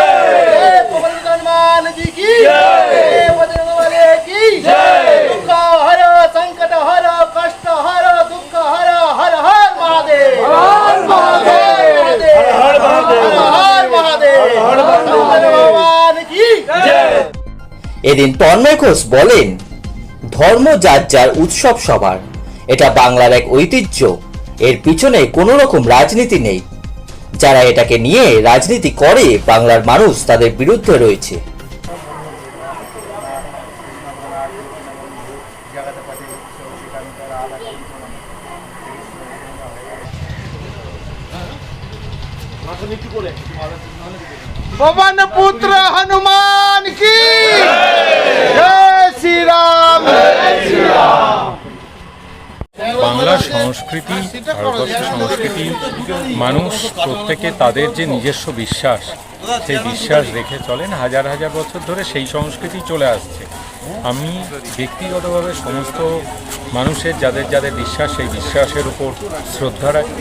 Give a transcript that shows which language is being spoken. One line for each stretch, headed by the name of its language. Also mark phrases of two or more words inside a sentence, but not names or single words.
Hindi: जय पवन हनुमान जी की जय, बजरंग वाले की जय, दुख हरो संकट हरो कष्ट हरो दुख हरो हर हर महादेव, हर महादेव, हर महादेव, हर महादेव, हर महादेव, भगवान की जय।
Bangla: এদিন তন্ময় ঘোষ বলেন, ধর্ম যার যার, উৎসব সবার। এটা বাংলার এক ঐতিহ্য, এর পিছনে কোনো রকম রাজনীতি নেই। যারা এটাকে নিয়ে রাজনীতি করে বাংলার মানুষ তাদের বিরুদ্ধে রয়েছে।
Hindi: पवन पुत्र हनुमान की जय श्री राम, जय श्री राम।
Bangla: বাংলার সংস্কৃতি, ভারতবর্ষের সংস্কৃতি, মানুষ প্রত্যেকে তাদের যে নিজস্ব বিশ্বাস, সেই বিশ্বাস রেখে চলেন হাজার হাজার বছর ধরে, সেই সংস্কৃতি চলে আসছে। আমি ব্যক্তিগতভাবে সমস্ত মানুষের যাদের যাদের বিশ্বাস, সেই বিশ্বাসের উপর শ্রদ্ধা রাখি।